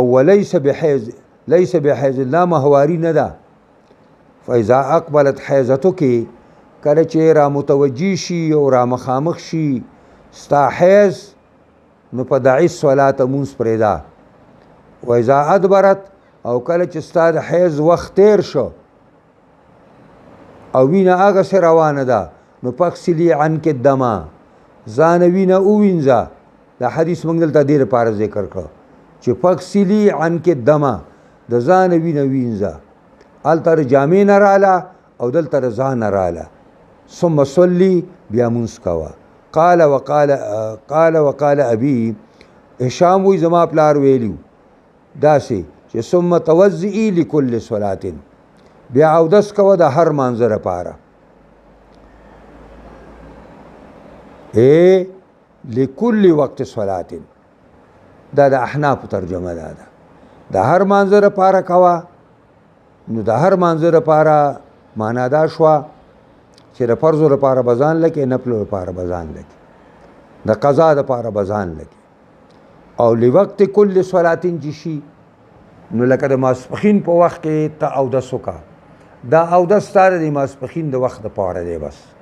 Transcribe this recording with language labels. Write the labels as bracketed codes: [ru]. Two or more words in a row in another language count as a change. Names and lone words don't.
[ar] ولیس بحیض لیس بحیض [ps] لا مهواري نه ده، [ar] فاذا اقبلت حیضتک [ps] کله چې را متوجي شي او را مخامخ شي ستا حیض نو په [ar] دعي الصلاة [ps] مونځ پرېږده، [ar] و اذا ادبرت [ps] او کله چې ستا د حیض وخت تیر شو او وینه هغسې روانه ده نو [ar] فاغسلي عنک الدم [ps] ځانه وینه ووینځه. دا حدیث موږ دلته دې لپاره ذکر کړ چې [ar] فاغسلي عنک الدم [ps] د ځانه وینه وینځه، هلته د جامې نه راله او دلته د ځانه راله، [ar] ثم صلي [ps] بیا مونځ کوه. [ar] قال وقال ابي هشام [ps] وی زما پلار ویلیو داسې چې [ar] ثم توضئي لكل صلات [ps] بیا اودس کوه د هر مانځه لپاره [ar] لكل وقت صلات [ps] دا د احناف ترجمه ده د هر مانځه لپاره کوه نو د هر مانځه لپاره معنا دا شوه چې د فرضو لپاره به ځان لکې نفلو لپاره به ځان لکې د قضا لپاره به ځان لکې او [ar] لوقت کل صلاتین [ps] چې شي نو لکه د ماسپښین په وخت کې ته اودس وکړه دا اودس ستا د ماسپښین د وخت دپاره دی بس